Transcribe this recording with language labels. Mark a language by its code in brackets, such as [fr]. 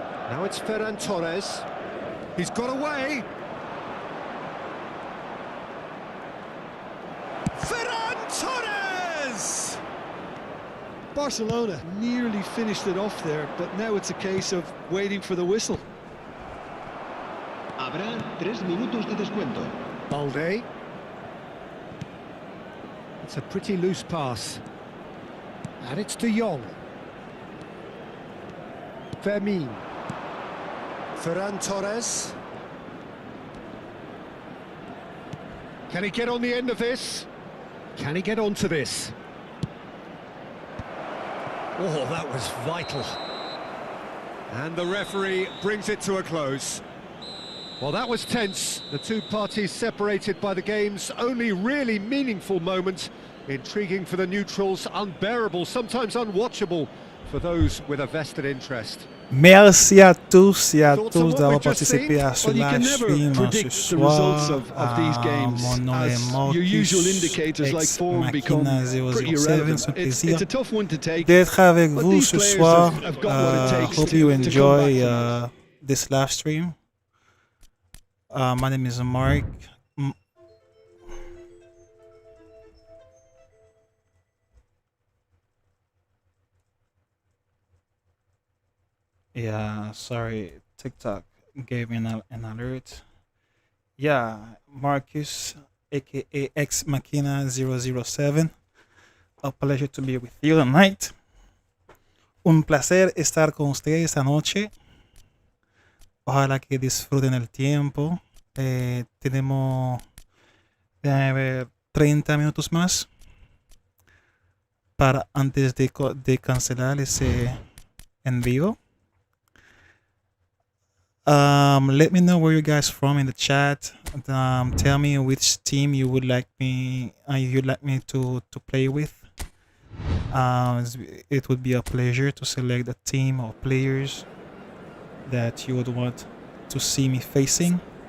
[en] Now it's Ferran Torres. He's got away. Ferran Torres! Barcelona nearly finished it off there, but now it's a case of waiting for the whistle. [es] Habrá 3 minutos de descuento. [en] Balde. It's a pretty loose pass. And it's De Jong. Fermin. Ferran Torres. Can he get on the end of this? Can he get onto this? Oh, that was vital. And the referee brings it to a close. Well, that was tense. The two parties separated by the game's only really meaningful moment. Intriguing for the neutrals, unbearable, sometimes unwatchable for those with a vested interest. [fr] Merci à tous et à tous d'avoir participé à ce live stream ce soir. Mon nom est Marcus, ex-Machina 007. C'est un plaisir d'être avec vous ce soir. [en] Hope you enjoy this live stream. My name is Mark. Yeah, sorry, TikTok gave me an alert. Yeah, Marcus, aka Ex Machina 007. A pleasure to be with you tonight. [es] Un placer estar con ustedes esta noche. Ojalá que disfruten el tiempo. Tenemos, déjame ver, 30 minutos más para antes de cancelar ese en vivo. [en] Let me know where you guys from in the chat. Tell me which team you would like me to play with. It would be a pleasure to select a team or players that you would want to see me facing.